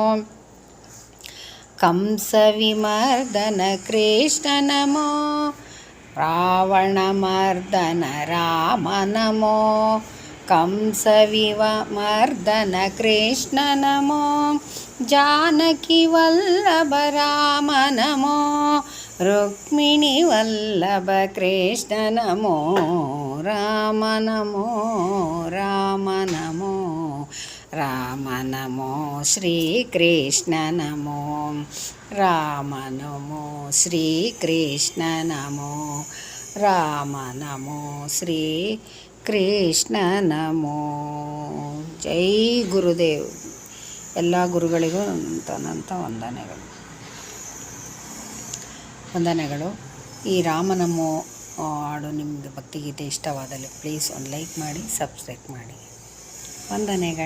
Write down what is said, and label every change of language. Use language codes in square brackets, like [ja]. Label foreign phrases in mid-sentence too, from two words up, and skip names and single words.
[sa] ಕಂಸ ವಿಮರ್ದನ ಕೃಷ್ಣ ನಮೋ ರಾವಣ ಮರ್ದನ ರಾಮ ನಮೋ ಕಂಸ ವಿಮರ್ದನ ಕೃಷ್ಣ ನಮೋ ಜಾನಕಿ ವಲ್ಲಭ ರಾಮ ನಮೋ ರುಕ್ಮಿಣಿ ವಲ್ಲಭ ಕೃಷ್ಣ ನಮೋ ರಾಮ ನಮೋ ರಾಮ ನಮೋ ರಾಮ ನಮೋ ಶ್ರೀಕೃಷ್ಣ ನಮೋ ರಾಮ ನಮೋ ಶ್ರೀಕೃಷ್ಣ ನಮೋ ರಾಮ ನಮೋ ಶ್ರೀ ಕೃಷ್ಣ ನಮೋ. [hi] जय गुरुदेव. [kn] ಎಲ್ಲ ಗುರುಗಳಿಗೂ ನನ್ನ ವಂದನೆಗಳು. ಈ ರಾಮನಮೋ ಹಾಡು ನಿಮ್ಮದು ಭಕ್ತಿಗೀತೆ ಇಷ್ಟವಾದಲ್ಲಿ ಪ್ಲೀಸ್ ಒಂದು ಲೈಕ್ ಮಾಡಿ, ಸಬ್ಸ್ಕ್ರೈಬ್ ಮಾಡಿ.